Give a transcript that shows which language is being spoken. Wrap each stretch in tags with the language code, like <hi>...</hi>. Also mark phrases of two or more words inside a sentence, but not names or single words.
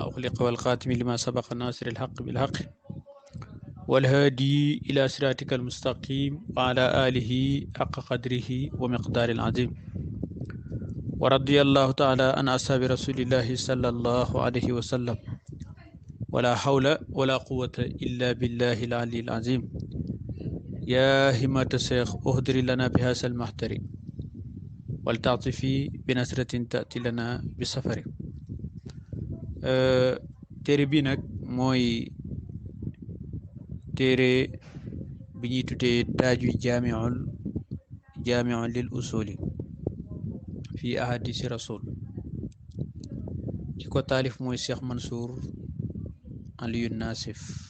<ar>أغلق والخاتم لما سبق الناصر الحق بالحق والهادي إلى صراطك المستقيم وعلى آله حق قدره ومقدار العظيم ورضي الله تعالى عن أصحاب رسول الله صلى الله عليه وسلم ولا حول ولا قوة إلا بالله العلي العظيم يا همة الشيخ أهدر لنا بهذا المحضر ولتعطفي بنصرة تأتي لنا بسفر</ar> <wo>téere bi nag mooy téere bi ñuy tuddee taaju jaamiul lil usuli fi ahadisi rasul ki ko taalif mooy Cheikh Mansour Aliyu Nasif</wo>